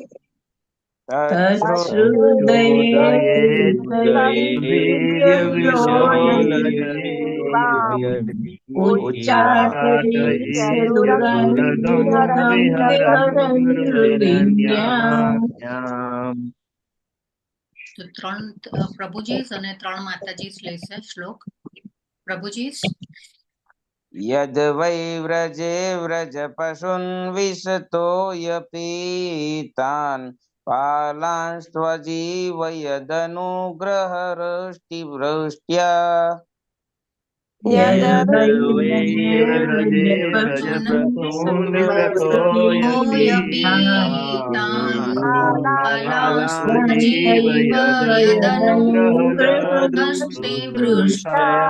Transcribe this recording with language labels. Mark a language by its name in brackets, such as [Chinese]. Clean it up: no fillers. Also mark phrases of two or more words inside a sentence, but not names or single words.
[Sanskrit] तच्छ्रुतयेति विषवीर्यविलोलजीवाम् उच्चाटयिष्य दुरगं विहरन् रुदिन्याम्. [Gujarati] તો ત્રણ પ્રભુજીસ અને ત્રણ માતાજીસ લેશે શ્લોક. પ્રભુજીસ. [Sanskrit] यद् वै व्रजे व्रजपशुन् विशतोऽयपीतान् पालांस्त्वजीव यदनुग्रहदृष्टिवृष्ट्या यद् वै व्रजे व्रजपशुं विशतोऽयपीतान् पालांस्त्वजीव यदनुग्रहदृष्टिवृष्ट्या